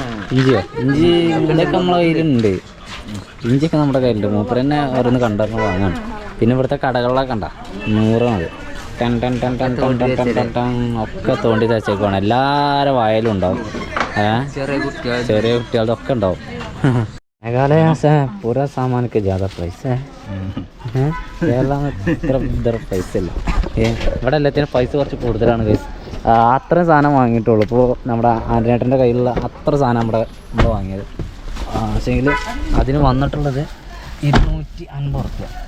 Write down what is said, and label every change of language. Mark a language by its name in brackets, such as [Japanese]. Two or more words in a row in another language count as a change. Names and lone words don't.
[Malayalam] ഇഞ്ചി ഇവിടെയൊക്കെ നമ്മളെ കയ്യിലുണ്ട്. ഇഞ്ചിയൊക്കെ നമ്മുടെ കയ്യിലുണ്ട്. മൂപ്പര് തന്നെ ഓരോന്ന് കണ്ടറിഞ്ഞ് വാങ്ങാൻ. പിന്നെ ഇവിടുത്തെ കടകളിലൊക്കെ കണ്ട 100 അത് ഒക്കെ തോണ്ടി തച്ചേക്കുവാണ്. എല്ലാവരുടെ വായലും ഉണ്ടാവും. ചെറിയ കുട്ടികളുടെ ഒക്കെ ഉണ്ടാവും. [Hindi] मेघालय से पूरा सामान के ज़्यादा प्राइस है. [Malayalam] കേരള ഇത്ര പൈസ ഇല്ല. ഇവിടെ എല്ലാത്തിനും പൈസ കുറച്ച് കൂടുതലാണ് ഗൈസ്. അത്രയും സാധനം വാങ്ങിയിട്ടുള്ളൂ. ഇപ്പോൾ നമ്മുടെ ആൻ്റനേട്ടൻ്റെ കയ്യിലുള്ള അത്ര സാധനം നമ്മൾ വാങ്ങിയത്. പക്ഷേങ്കിൽ അതിന് വന്നിട്ടുള്ളത് 250 റുപ്യ.